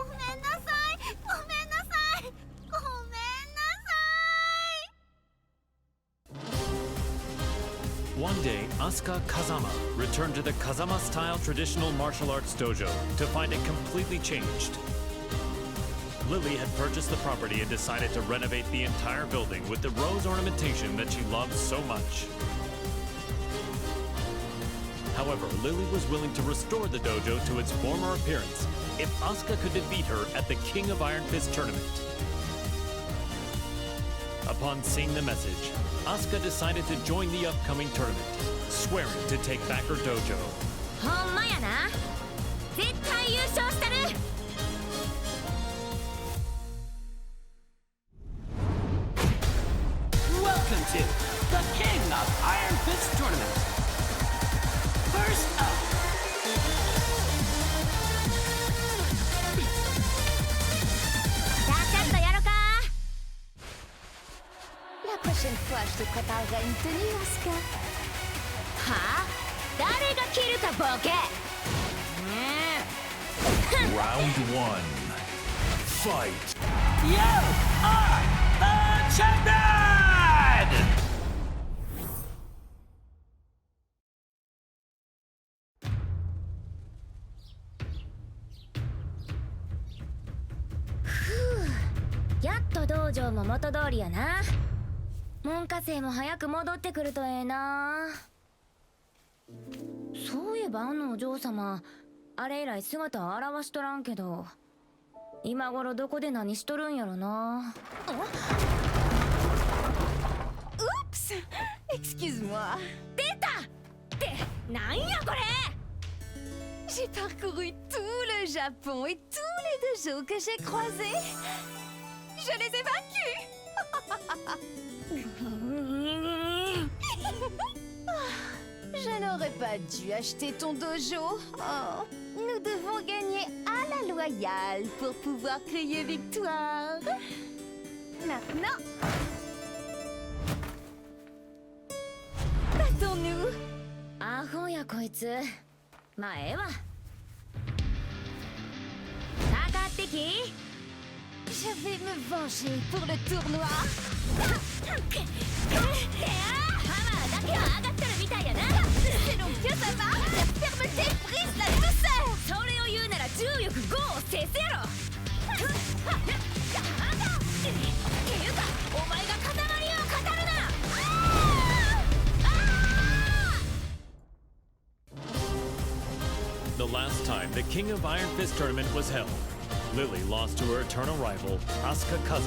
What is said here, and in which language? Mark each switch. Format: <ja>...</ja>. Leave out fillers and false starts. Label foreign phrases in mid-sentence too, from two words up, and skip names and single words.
<ja>めんなさいごめんなさいごめんなさい。</ja> <en>One day, Asuka Kazama returned to the Kazama-style traditional martial arts dojo to find it completely changed. Lily had purchased the property and decided to renovate the entire building with the rose ornamentation that she loved so much. However, Lily was willing to restore the dojo to its former appearance if Asuka could defeat her at the King of Iron Fist tournament. Upon seeing the message, Asuka decided to join the upcoming tournament, swearing to take back her dojo.</en> <ja>ほんまやな。絶対優勝したる。</ja> <en>Welcome to the King of Iron Fist Tournament. First up,</en> <ja>さあちょっとやろか。</ja> <fr>La prochaine fois, je te préparerai une tenue, Asuka.</fr> <ja>はあ？誰が着るかボケ。</ja> <en>Round 1. Fight! you are the champion! Huh.</en> <ja>やっと道場も元通りやな。門下生も早く戻ってくるとええな。そういえばあのお嬢様、あれ以来姿を現しとらんけど、今頃どこで何しとるんやろな。</ja> <fr>Oups! Excuse-moi.</fr> <ja>出たってなんやこれ。</ja> <fr>J'ai parcouru tout le Japon et tous les dojos que j'ai croisés. Je les ai vaincus! Je n'aurais pas dû acheter ton dojo. Oh, nous devons gagner à la loyale pour pouvoir crier victoire. Maintenant, battons-nous.</fr> <ja>アホやこいつ。まあええわ。かかってき。</ja> <fr>Je vais me venger pour le tournoi.</fr> <ja>ハマーだけは上がってるみたいやな。</ja> <fr>Selon que ça marche, la fermeté brise la douceur.</fr> <ja>それを言うなら重力5を制すやろ。っていうかお前が塊を語るな。</ja> <en>The last time the King of Iron Fist tournament was held, Lily lost to her eternal rival, Asuka Kazama.</en>